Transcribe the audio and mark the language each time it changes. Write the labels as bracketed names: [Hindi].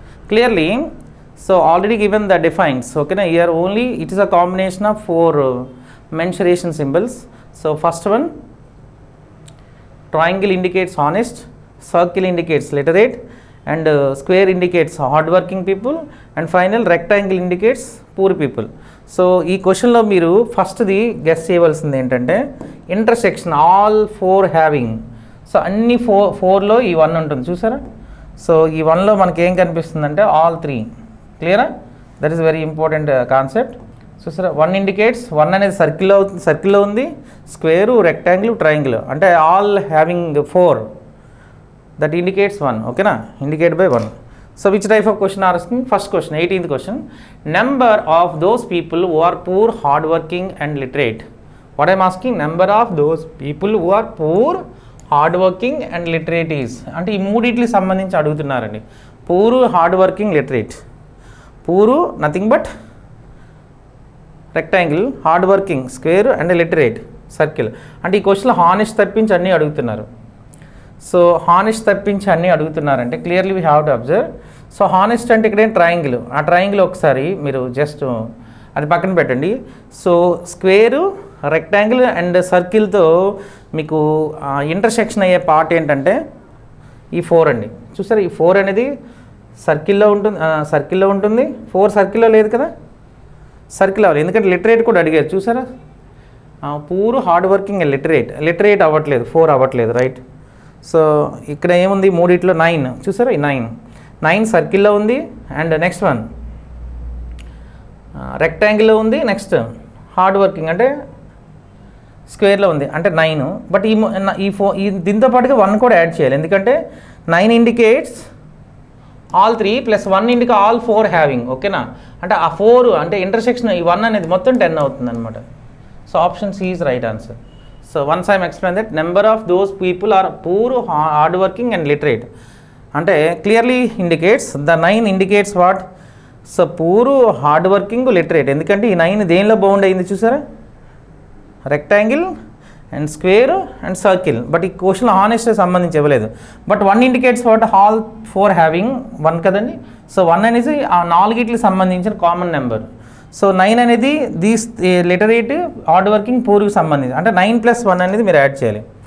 [English] Clearly, so already given the defines, okay na, here only it is a combination of 4 mensuration symbols. So first one, triangle indicates honest, circle indicates literate, and square indicates hardworking people, and final rectangle indicates poor people. [Telugu] So ఈ క్వశ్చన్లో మీరు ఫస్ట్ది guess చేయవలసింది ఏంటంటే [English] Intersection all 4 having. [Telugu] So అన్ని 4లో ఈ 1 ఉంటుంది చూసారా. సో ఈ 1లో మనకి ఏం కనిపిస్తుందంటే ఆల్ 3. క్లియరా? [English] That is very important concept. [Telugu] చూసారా, 1 ఇండికేట్స్, 1 అనేది సర్కిల్లో ఉంది, స్క్వేరు, రెక్టాంగిల్, ట్రయాంగిల్, అంటే [English] All having 4, that indicates 1. ఓకేనా? Indicate by 1. So which type of question are asking? First question, 18th question. Number of those people who are poor, hardworking and literate. What I am asking? Number of those people who are poor, hardworking and literate is. [Telugu] అంటే ఈ మూడిట్లకి సంబంధించి అడుగుతున్నారండి. [English] Poor, hardworking, literate. Poor nothing but rectangle, hardworking square and literate circle. [Telugu] అంటే ఈ క్వశ్చన్లో honest తప్పించి అన్నీ అడుగుతున్నారు. సో హానెస్ట్ తప్పించి అన్నీ అడుగుతున్నారంటే [English] Clearly we have to observe. [Telugu] So honest అంటే ఇక్కడేం ట్రయాంగిల్, ఆ ట్రయాంగిల్ ఒకసారి మీరు జస్ట్ అది పక్కన పెట్టండి. సో స్క్వేరు, రెక్టాంగిల్ అండ్ సర్కిల్తో మీకు ఇంటర్సెక్షన్ అయ్యే పార్ట్ ఏంటంటే ఈ 4 అండి. చూసారా, ఈ 4 అనేది సర్కిల్లో ఉంటుంది. 4 సర్కిల్లో లేదు కదా, సర్కిల్ అవ్వాలి, ఎందుకంటే లిటరేట్ కూడా అడిగారు. చూసారా, poor, hard working and literate అవ్వట్లేదు, 4 అవ్వట్లేదు, రైట్. సో ఇక్కడ ఏముంది, మూడిట్లో 9 చూసారా, ఈ 9 సర్కిల్లో ఉంది, అండ్ నెక్స్ట్ వన్ రెక్టాంగిల్లో ఉంది, నెక్స్ట్ హార్డ్ వర్కింగ్ అంటే స్క్వేర్లో ఉంది, అంటే 9. బట్ ఈ దీంతో పాటుగా 1 కూడా యాడ్ చేయాలి, ఎందుకంటే 9 [English] Indicates all 3 plus 1 indicate all 4 having. [Telugu] ఓకేనా? అంటే ఆ 4 అంటే ఇంటర్సెక్షన్ ఈ 1 అనేది మొత్తం 10 అవుతుంది అనమాట. [English] So option C is right answer. So once I am explain that number of those people are poor, hardworking and literate. [Telugu] అంటే [English] clearly indicates, the 9 indicates what? So poor, hardworking, literate. [Telugu] ఎందుకంటే ఈ 9 దేనిలో bound అయింది చూసారా, rectangle and square and circle. But ఈ క్వశ్చన్లో honest సంబంధించి ఇవ్వలేదు. [English] But 1 indicates what? All 4 having 1 [Telugu] కదండి. సో 1 అనేది ఆ 4గిట్లకి సంబంధించిన కామన్ నెంబర్. సో 9 అనేది దీస్ లిటరేట్, హార్డ్ వర్కింగ్, పూర్కి సంబంధించి, అంటే 9 + 1 అనేది మీరు యాడ్ చేయాలి.